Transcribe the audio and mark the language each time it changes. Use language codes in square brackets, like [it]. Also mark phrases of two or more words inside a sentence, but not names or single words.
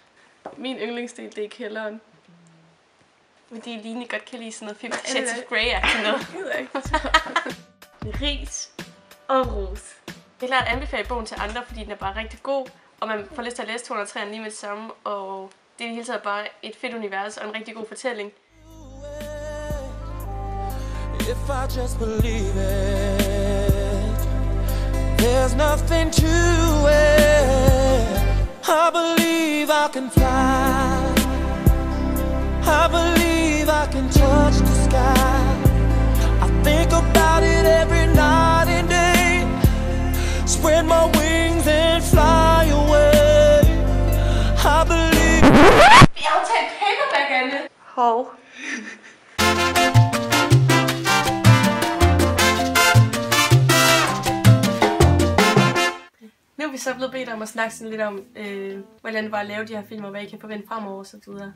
[da] Min yndlingsdel, det er kælderen. Fordi Line godt kan lide sådan noget 50 Shades of Grey-agtigt noget. Ris og ros. Jeg vil klart anbefale bogen til andre, fordi den er bare rigtig god, og man får lyst til at læse 203 lige med det samme, og det er i hele taget bare et fedt univers og en rigtig god fortælling. [en] If I just believe it, there's nothing to it. I believe I can fly. I believe I can touch the sky. I think about it every night and day. Spread my wings and fly away. I believe. [da] Jeg har taget paperback, Anne. Hov. Nu er vi så blevet bedt om at snakke sådan lidt om, hvordan det var at lave de her film, og hvad I kan forvente fremover og så videre.